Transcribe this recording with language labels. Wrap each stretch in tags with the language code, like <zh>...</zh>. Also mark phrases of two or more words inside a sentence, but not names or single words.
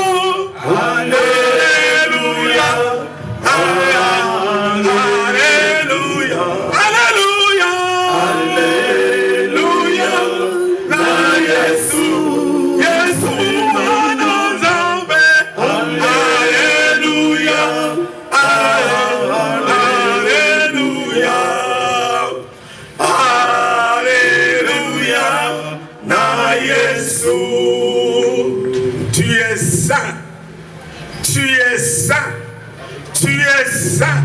<ln>Hallelujah. Hallelujah. Hallelujah. Hallelujah. Na Yesu. Yesu manozambe. Hallelujah. Hallelujah. Alléluia, na Yesu.</ln> <fr>Tu es saint, tu es saint, tu es saint.</fr>